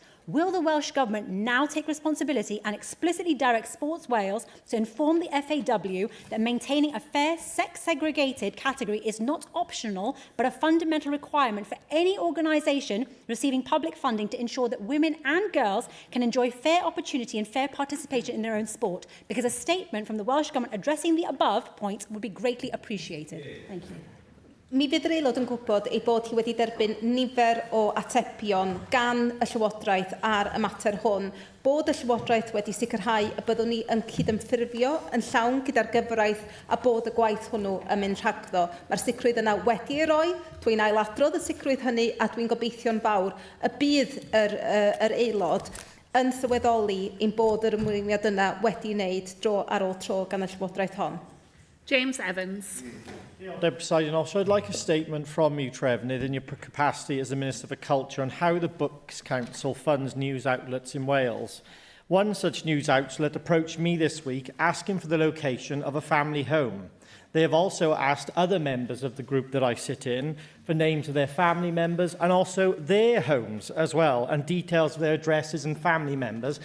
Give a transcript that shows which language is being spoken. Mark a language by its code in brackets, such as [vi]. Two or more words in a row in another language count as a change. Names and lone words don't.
[en] Will the Welsh Government now take responsibility and explicitly direct Sports Wales to inform the FAW that maintaining a fair, sex-segregated category is not optional, but a fundamental requirement for any organisation receiving public funding to ensure that women and girls can enjoy fair opportunity and fair participation in their own sport? Because a statement from the Welsh Government addressing the above points would be greatly appreciated. Thank you. [cy] Mi fydd yr aelod yn gwybod ei bod hi wedi derbyn nifer o atebion gan y Llywodraeth ar y mater hwn, bod y Llywodraeth wedi sicrhau y byddwn ni yn cydymffurfio yn llawn gyda'r gyfraith a bod y gwaith hwnnw yn mynd rhagddo. Mae'r sicrwydd yna wedi ei roi, dwi'n ailadrodd y sicrwydd hynny a dwi'n gobeithio'n fawr y bydd yr aelod yn sylweddoli ein bod yr ymweliad yna wedi wneud dro ar ôl tro gan y Llywodraeth hon. [en] James Evans. Deputy Presiding Officer, I'd like a statement from you, Trefnydd, in your capacity as the Minister for Culture on how the Books Council funds news outlets in Wales. One such news outlet approached me this week asking for the location of a family home. They have also asked other members of the group that I sit in for names of their family members and also their homes as well, and details of their addresses and family members.